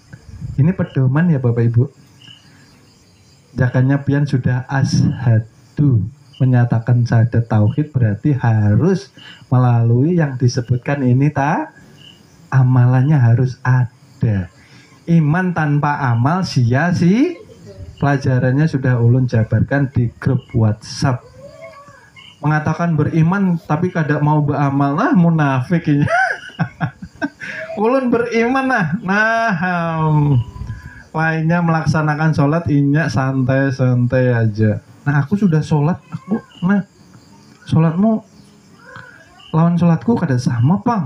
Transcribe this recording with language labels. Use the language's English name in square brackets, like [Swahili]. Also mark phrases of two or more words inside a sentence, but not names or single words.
[Indonesian] Ini pedoman ya Bapak Ibu. Jakannya pian sudah asyhadu, menyatakan syahadat tauhid, berarti harus melalui yang disebutkan ini amalannya harus ada. Iman tanpa amal sia-sia. Pelajarannya sudah ulun jabarkan di grup WhatsApp. Mengatakan beriman tapi kada mau beramal, lah munafik ini. Ulun beriman lainnya melaksanakan sholat inyak santai-santai aja. [Banjar] Nah aku sudah sholat, sholatmu lawan sholatku kada sama pang.